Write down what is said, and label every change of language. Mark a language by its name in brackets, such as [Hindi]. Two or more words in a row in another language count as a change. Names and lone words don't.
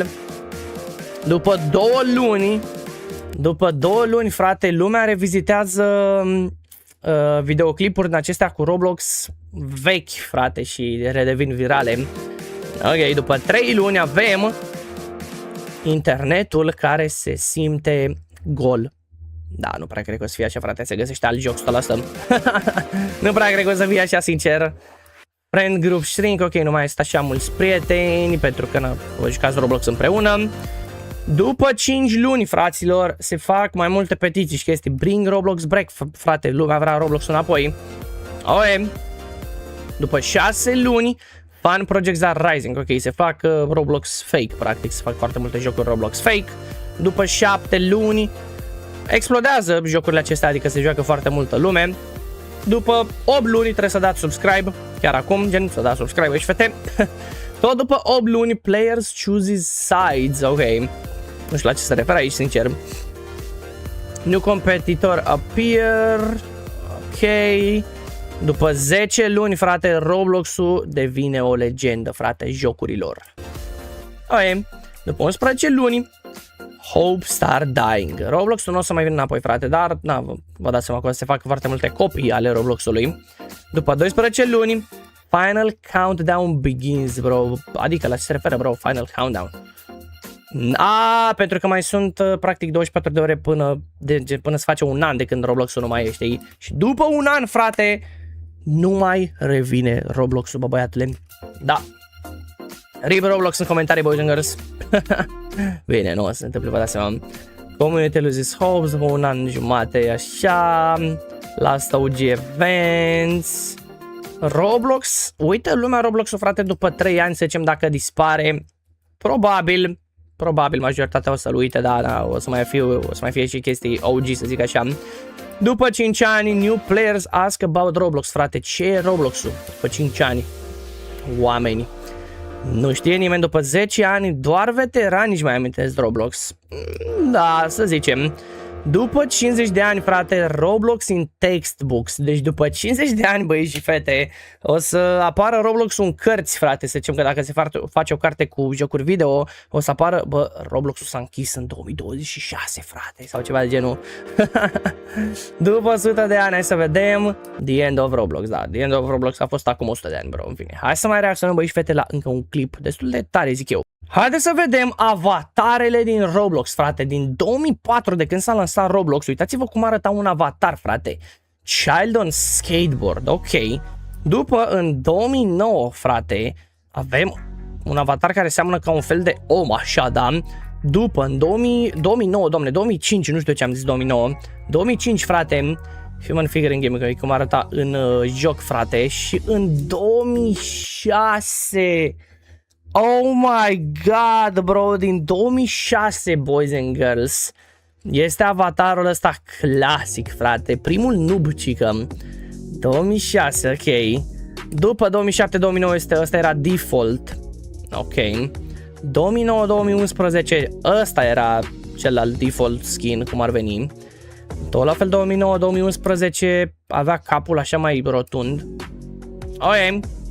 [Romanian] După 2 luni, frate, lumea revizitează videoclipuri din acestea cu Roblox vechi, frate, și redevin virale. Ok, după 3 luni avem internetul care se simte gol. Da, nu prea cred că o să fie așa, frate, se găsește alt joc, să lăsăm. Nu prea cred că o să fie așa, sincer. [English] Friend group shrink, [Romanian] ok, nu mai este așa mulți prieteni, pentru că vă jucați Roblox împreună. După 5 luni, fraților, se fac mai multe petiții și chestii. [English] Bring Roblox back, [Romanian] frate, lumea vrea Roblox înapoi. Ok. După 6 luni, [English] Fan Projects are rising. [Romanian] Ok, se fac Roblox fake, practic, se fac foarte multe jocuri Roblox fake. După 7 luni, explodează jocurile acestea, adică se joacă foarte multă lume. după 8 luni trebuie să dați subscribe, chiar acum, gen, să dați subscribe, băi și fete. Tot după 8 luni, [English] players chooses sides, [Romanian] ok. Nu știu la ce se referă aici, sincer. [English] New competitor appear, [Romanian] ok. După 10 luni, frate, Roblox-ul devine o legendă, frate, jocurilor. Ok, după 11 luni, [English] Hope Start Dying. [Romanian] Roblox-ul nu o să mai vină înapoi, frate, dar na, vă dați seama că o să se facă foarte multe copii ale Roblox-ului. După 12 luni, [English] Final Countdown begins, bro. [Romanian] Adică la ce se referă, bro, Final Countdown? Pentru că mai sunt practic 24 de ore până se face un an de când Roblox-ul nu mai e, știi? Și după un an, frate, nu mai revine Roblox-ul, bă, băiatule. Da. RIP Roblox în comentarii, [English] boys and girls. [Romanian] Bine, nu o să se întâmple, vă dați seama. [English] Community loses hopes [Romanian] după un an jumate, așa. [English] Last OG events. [Romanian] Roblox, uite lumea Roblox-ul, frate, după 3 ani, să zicem, dacă dispare, probabil majoritatea o să-l uite, da, o să mai fie și chestii OG, să zic așa. După 5 ani, [English] new players ask about Roblox, [Romanian] frate, ce e Roblox-ul după 5 ani? Oameni, nu știe nimeni, după 10 ani, doar veterani își mai amintesc Roblox. Da, să zicem. După 50 de ani, frate, Roblox [English] in textbooks. [Romanian] Deci după 50 de ani, băieți și fete, o să apară Roblox în cărți, frate. Să zicem că dacă se face o carte cu jocuri video, o să apară, bă, Roblox-ul s-a închis în 2026, frate, sau ceva de genul. După 100 de ani, hai să vedem The End of Roblox, da, The End of Roblox a fost acum 100 de ani, bro, în fine. Hai să mai reacționăm, băieți și fete, la încă un clip destul de tare, zic eu. Haideți să vedem avatarele din Roblox, frate, din 2004, de când s-a lansat Roblox. Uitați-vă cum arăta un avatar, frate. [English] Child on skateboard, [Romanian] ok. După, în 2009, frate, avem un avatar care seamănă ca un fel de om, așa, da? După, în 2009, doamne, 2005, nu știu ce am zis 2009. 2005, frate, [English] Human Figure in Game, [Romanian] cum arăta în joc, frate. Și în 2006... [English] Oh my god, bro, din 2006, boys and girls, [Romanian] este avatarul ăsta clasic, frate, primul noob-cică, 2006, ok, după 2007-2009 ăsta era default, ok, 2009-2011 ăsta era celălalt default skin, cum ar veni, tot la fel 2009-2011 avea capul așa mai rotund, ok.